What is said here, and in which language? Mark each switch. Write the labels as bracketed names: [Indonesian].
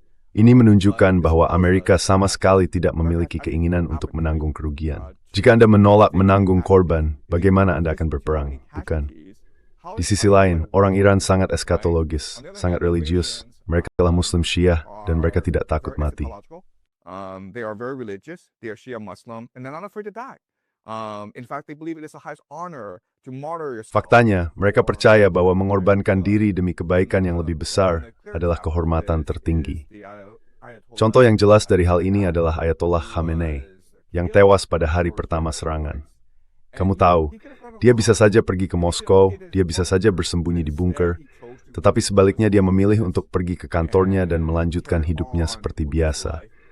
[Indonesian] Ini menunjukkan bahwa Amerika sama sekali tidak memiliki keinginan untuk menanggung kerugian. Jika Anda menolak menanggung korban, bagaimana Anda akan berperang, bukan? Di sisi lain, orang Iran sangat eskatologis, sangat religius. Mereka adalah Muslim Syiah dan mereka tidak takut mati. [English] They are very religious. They are Shia Muslim, and they're not afraid to die. In fact, they believe it is the highest honor to martyr yourself. [Indonesian] Faktanya, mereka percaya bahwa mengorbankan diri demi kebaikan yang lebih besar adalah kehormatan tertinggi. Contoh yang jelas dari hal ini adalah Ayatollah Khamenei, yang tewas pada hari pertama serangan. Kamu tahu, dia bisa saja pergi ke Moskow, dia bisa saja bersembunyi di bunker, tetapi sebaliknya dia memilih untuk pergi ke kantornya dan melanjutkan hidupnya seperti biasa.